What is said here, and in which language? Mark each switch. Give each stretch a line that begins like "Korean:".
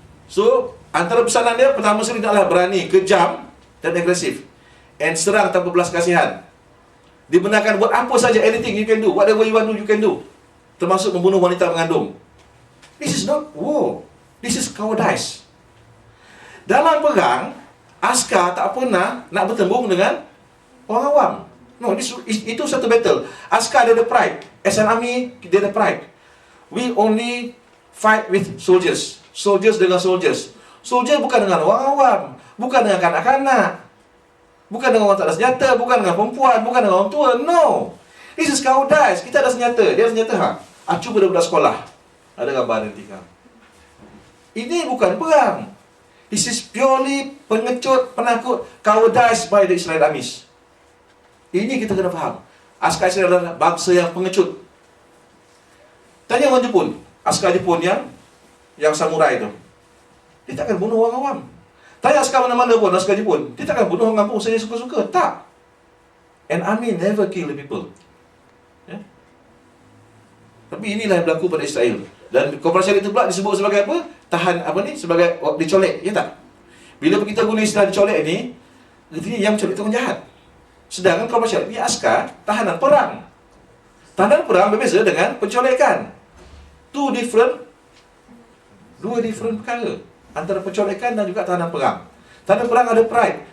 Malay: So, antara pesanan dia, pertama sekali adalah berani, kejam dan agresif. And serang tanpa belas kasihan. Dibenarkan buat apa saja,
English: anything you can do. Whatever you want to do, you can do.
Malay: Termasuk membunuh wanita mengandung.
English: This is not war. This is cowardice.
Malay: Dalam perang, askar tak pernah nak bertembung dengan orang awam. No, itu satu battle. Askar dia ada pride.
English: As an army,
Malay: dia ada pride.
English: We only fight with soldiers.
Malay: Soldiers dengan soldiers. Soldier bukan dengan orang awam. Bukan dengan kanak-kanak. Bukan dengan orang tak ada senjata. Bukan dengan perempuan. Bukan dengan orang tua.
English: No. This is cowardice.
Malay: Kita ada senjata. Dia ada senjata. Cuba budak sekolah. Ada gambar nanti kan. Ini bukan perang.
English: This is purely
Malay: pengecut, penakut,
English: cowardice by the Israel armies.
Malay: Ini kita kena faham. Askar Israel adalah bangsa yang pengecut. Tanya orang Jepun, askar Jepun yang samurai tu. Dia takkan bunuh orang awam. Tanya askar mana-mana pun, askar Jepun, dia takkan bunuh orang kampung saya suka-suka. Tak.
English: An army never kill the people.
Malay: Ya? Tapi inilah yang berlaku pada Israel. Dan koperasi itu pula disebut sebagai apa? Tahan sebagai dicolek, ya tak? Bila kita guna istilah dicolek ni, artinya yang mencolek itu orang jahat. Sedangkan koperasi ini askar tahanan perang. Tahanan perang berbeza dengan pencolekan. Dua different perkara antara pencolekan dan juga tahanan perang. Tahanan perang ada pride.